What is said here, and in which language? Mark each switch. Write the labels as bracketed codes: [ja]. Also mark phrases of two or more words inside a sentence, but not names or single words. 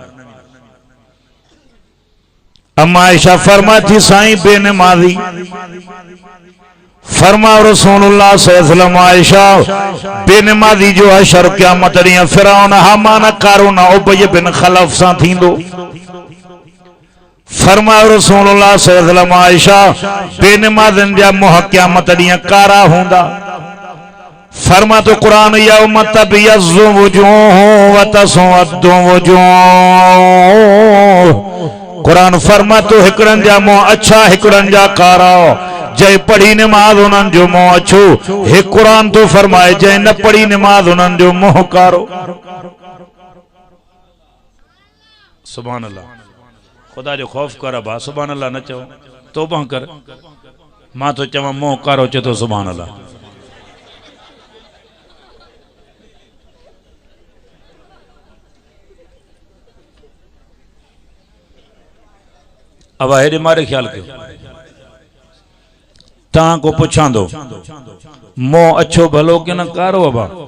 [sd] अम्मा आयशा फरमाए थी साईं बेनिमाज़ी फरमा [ar] رسول الله صلى الله عليه وسلم [sd] आयशा बेनिमाज़ी जो हशर क़यामत ॾींहुं फिरौन हामान कारून उबय बिन खलफ सां थींदो फरमा [ar] رسول الله صلى الله عليه وسلم [sd] आयशा बेनिमाज़िन जा मुंह क़यामत ॾींहुं कारा हूंदा फरमा तो कुरान [ar] يوم تبيض وجوه وتسود [sd] वुजूह कुरान फरमा तो हिकड़न जा मुंह अच्छा हिकड़न जा कारा जय पढ़ी नमाज उन्हनि जो मुंह अछो हे कुरान तो फरमाए जय न पढ़ी नमाज उन्हनि जो मुंह कारो [ar] سبحان الله [sd] खुदा जो खौफ कर बा [ar] سبحان الله [sd] न चओ तौबा कर मां तो चवां मुंह कारो चे तो [ar] سبحان الله [sd] अब हेॾे मारे ख्याल कयो तव्हां को पुछां थो मोह अच्छो भलो की न कारो अबा